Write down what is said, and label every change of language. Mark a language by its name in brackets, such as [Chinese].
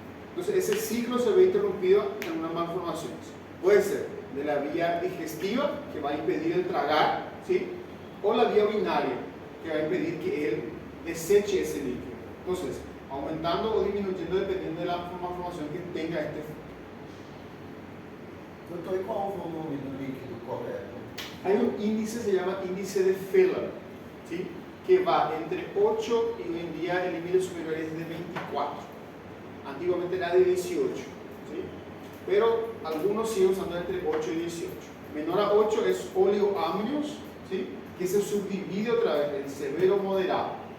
[Spanish] Entonces ese ciclo se ve interrumpido en una malformación. Puede ser de la vía digestiva, que va a impedir el tragar, ¿sí? O la vía urinaria, que va a impedir que él deseche ese líquido. Entonces, aumentando o disminuyendo dependiendo de la malformación que tenga este feto. [Portuguese] Doutor, e qual o volume do líquido correto? [Spanish] Hay un índice, se llama índice de Feller, ¿sí? Que va entre 8 y hoy en día el límite superior es de 24. Antiguamente era de 18, ¿sí? Pero algunos siguen usando entre 8 y 18. Menor a 8 es oligoamnios, ¿sí? Que se subdivide otra vez en severo moderado.